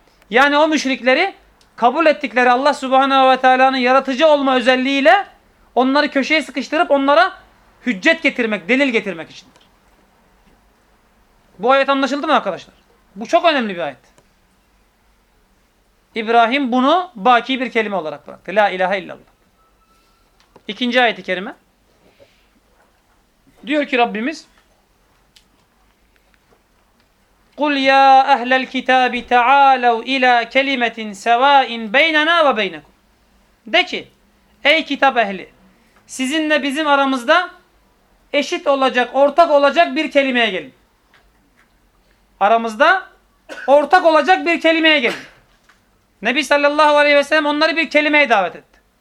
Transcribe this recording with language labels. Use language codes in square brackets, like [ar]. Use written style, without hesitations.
[tr] Yani o müşrikleri kabul ettikleri Allah Subhanahu ve Teala'nın yaratıcı olma özelliğiyle onları köşeye sıkıştırıp onlara hüccet getirmek, delil getirmek içindir. Bu ayet anlaşıldı mı arkadaşlar? Bu çok önemli bir ayet. İbrahim bunu baki bir kelime olarak bıraktı. [ar] La ilahe illallah. [tr] İkinci ayet-i kerime. Diyor ki Rabbimiz [ar] قُلْ يَا أَهْلَ الْكِتَابِ تَعَالَوْ اِلَى كَلِمَةٍ سَوَاءٍ بَيْنَنَا وَبَيْنَكُمْ. [tr] De ki, ey kitap ehli, sizinle bizim aramızda eşit olacak, ortak olacak bir kelimeye gelin. Aramızda ortak olacak bir kelimeye gelin. Nebi sallallahu aleyhi ve sellem onları bir kelimeye davet etti.